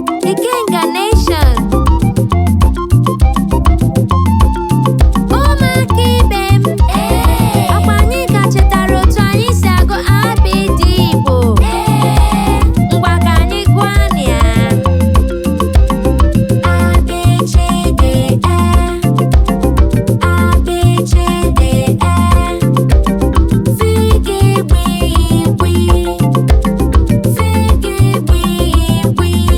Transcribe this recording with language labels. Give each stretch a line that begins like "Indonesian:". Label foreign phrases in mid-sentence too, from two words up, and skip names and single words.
Igbo: Ikenga Nation. Ụmụaka ibe m, ọkwa anyị ka chetara otu anyị si agụ A B D Igbo? Ngwa ka anyị gụọ ya. A, B, C, D, E. A, B, C, D, E. Figigwigwi. Figigwigwi.